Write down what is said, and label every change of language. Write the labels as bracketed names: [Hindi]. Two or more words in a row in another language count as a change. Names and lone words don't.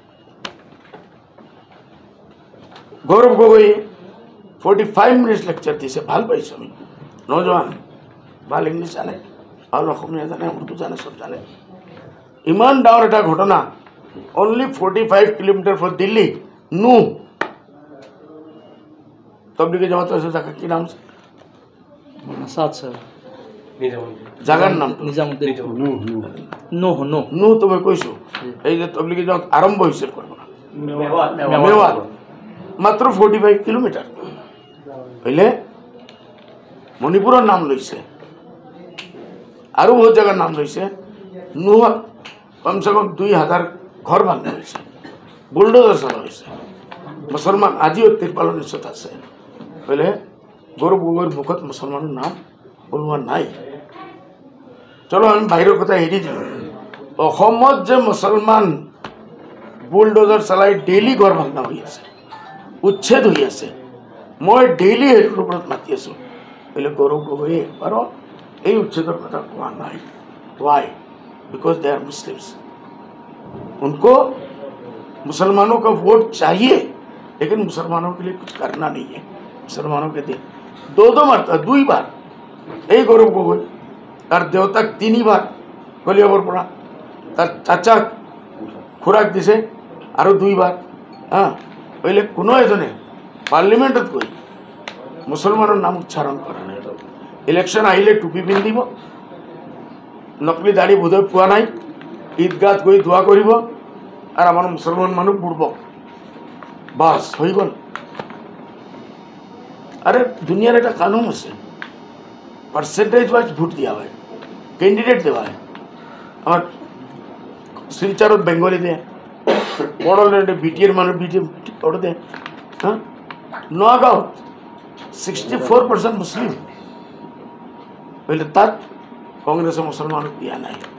[Assamese] গৌৰৱ গগৈয়ে 45 মিনিট লেকচাৰ দিছে, ভাল পাইছোঁ আমি। নজোৱান, ভাল ইংলিছ জানে, ভাল অসমীয়া জানে, উৰ্দু জানে, চব জানে। ইমান ডাঙৰ এটা ঘটনা, [English] only 45 kilometre from Delhi, [Assamese] নো তবলিগি জামাত আছে জায়গা কি নাম? জাগাৰ নাম নো তো মই কৈছোঁ। এই যে তবলিগি জামাত আৰম্ভ হৈছিল মেৱাত, মাত্ৰ 45 কিলোমিটাৰ। [Bangla] হইলে মণিপুরের নাম লইছে আরো বহুত জায়গার নাম লইছে নুহত কমসে কম 2000 ঘর বান্ধা হয়েছে বুলডোজার চলা হয়েছে মুসলমান আজিও তিরপালের নিচত আছে হইলে গৌরব গগৈর মুখত মুসলমানের নাম বলবা নাই চলো আমি [Assamese] বাহিরের কথা এড়ি দিল অসমত যে মুসলমান বুলডোজার চালাই ডেইলি ঘর ভাঙা হৈ আছে উচ্ছেদ হৈ আছে মই ডেইলি সেইটোৰ ওপৰত মাতি আছোঁ হইলে গৌরব গগৈয়ে একবাৰো এই উচ্ছেদৰ কথা কোৱা নাই [English] why because they are Muslims [Hindi] उनको मुसलमानों का वोट चाहिए लेकिन मुसलमानों के लिए कुछ करना नहीं है मुसलमानों के लिए दो मरता 2 बार এই গৌরব গগৈ [Bangla] তার দেউতাক 3 বার কলিয়াবর পড়া তার চাচা খুরাক দিছে আরো 2 বার হ্যাঁ হইলে কোনো এজনে পার্লামেন্টত গৈ মুসলমানের নাম উচ্চারণ করে না ইলেকশন আইলে টুপি পিন্ধিব নকলি দাড়ি বোধহয় পোৱা নাই ঈদগাত গৈ দোয়া কৰিব আর আমার মুসলমান মানুষ বুড়ব বাস হয়ে গেল আরে দুনিয়ার একটা কানুন আছে [English] percentage wise [Bangla] ভোট দিয়া হয় ক্যান্ডিডেট দেওয়া হয় আমার শিলচরত বেঙ্গলি দেয় বড়োল্যান্ডে বিটিএর মানুষ বিটি ওটা দেয় হ্যাঁ নগাঁৱত 64% মুসলিম হইলে তাত কংগ্রেসে মুসলমানক দিয়া নাই